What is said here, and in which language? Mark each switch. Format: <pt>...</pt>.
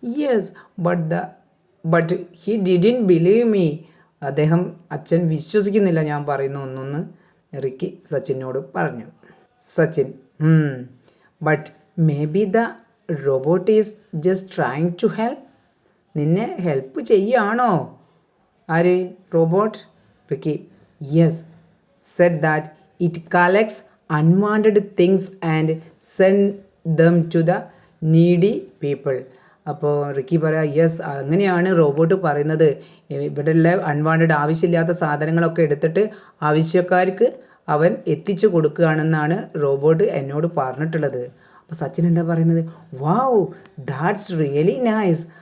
<en>Yes but he didn't believe me.</en> <ml>അച്ഛൻ വിശ്വസിക്കുന്നില്ല ഞാൻ പറയുന്ന ഒന്നൊന്ന് റിക്കി സച്ചിനോട് പറഞ്ഞു.</ml> <en>Sachin, but maybe the robot is just trying to help.</en> <ml>നിന്നെ ഹെൽപ്പ് ചെയ്യുകയാണോ ആര്? Robot.</ml> <en>Ricky, yes, said that it collects unwanted things and send them to the needy people.</en> <ml>അപ്പോൾ റിക്കി പറയാം, യെസ്, അങ്ങനെയാണ് റോബോട്ട് പറയുന്നത്. ഇവിടെയുള്ള unwanted ആവശ്യമില്ലാത്ത സാധനങ്ങളൊക്കെ എടുത്തിട്ട് ആവശ്യക്കാർക്ക് അവൻ എത്തിച്ചു കൊടുക്കുകയാണെന്നാണ് റോബോട്ട് എന്നോട് പറഞ്ഞിട്ടുള്ളത്. അപ്പോൾ സച്ചിൻ എന്താ പറയുന്നത്?</ml> <en>Wow, that's really nice.</en>